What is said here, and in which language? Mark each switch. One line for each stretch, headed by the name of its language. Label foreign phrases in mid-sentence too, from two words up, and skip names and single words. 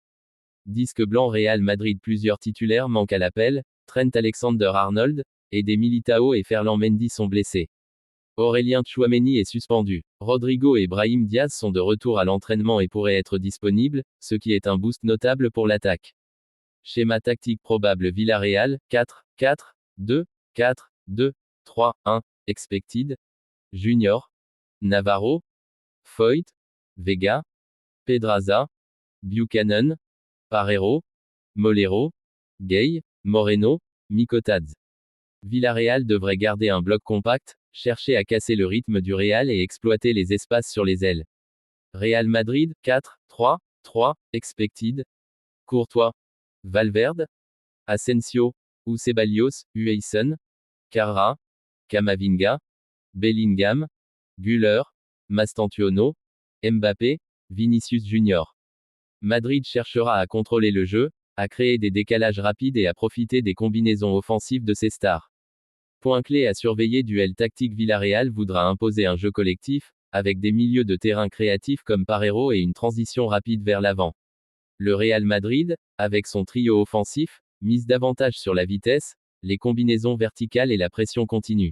French: Disque blanc Real Madrid: plusieurs titulaires manquent à l'appel, Trent Alexander-Arnold, et des Militao et Ferland Mendy sont blessés. Aurélien Tchouaméni est suspendu. Rodrigo et Brahim Diaz sont de retour à l'entraînement et pourraient être disponibles, ce qui est un boost notable pour l'attaque. Schéma tactique probable: Villarreal, 4-4-2, 4-2-3-1, expected: Junior, Navarro, Foyt, Vega, Pedraza, Buchanan, Parreiro, Molero, Gay, Moreno, Mikotadze. Villarreal devrait garder un bloc compact, chercher à casser le rythme du Real et exploiter les espaces sur les ailes. Real Madrid, 4-3-3, expected: Courtois, Valverde, Asensio, Ceballos, Huijsen, Carra, Camavinga, Bellingham, Güler, Mastantuono, Mbappé, Vinicius Junior. Madrid cherchera à contrôler le jeu, à créer des décalages rapides et à profiter des combinaisons offensives de ses stars. Point clé à surveiller: duel tactique: Villarreal voudra imposer un jeu collectif, avec des milieux de terrain créatifs comme Parreiro et une transition rapide vers l'avant. Le Real Madrid, avec son trio offensif, mise davantage sur la vitesse, les combinaisons verticales et la pression continue.